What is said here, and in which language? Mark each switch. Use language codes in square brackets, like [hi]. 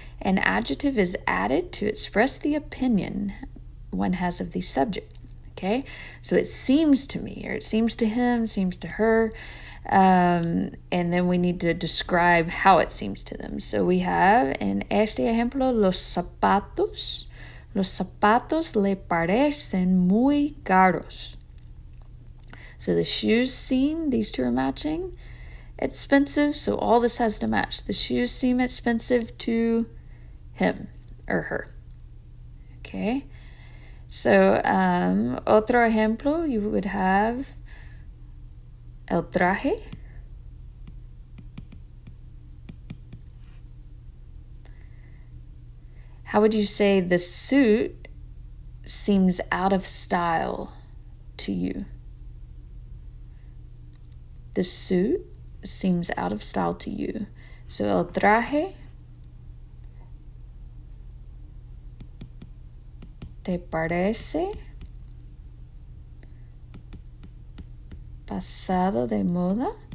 [en] An adjective is added to express the opinion one has of the subject. Okay, so it seems to me, or it seems to him, seems to her, and then we need to describe how it seems to them. [es] So we have in este ejemplo, los zapatos le parecen muy caros. [en] So the shoes seem, these two are matching, expensive, so all this has to match. The shoes seem expensive to him or her. Okay. So, otro ejemplo, you would have el traje. How would you say the suit seems out of style to you? The suit seems out of style to you. [es] So, el traje ¿te parece pasado de moda?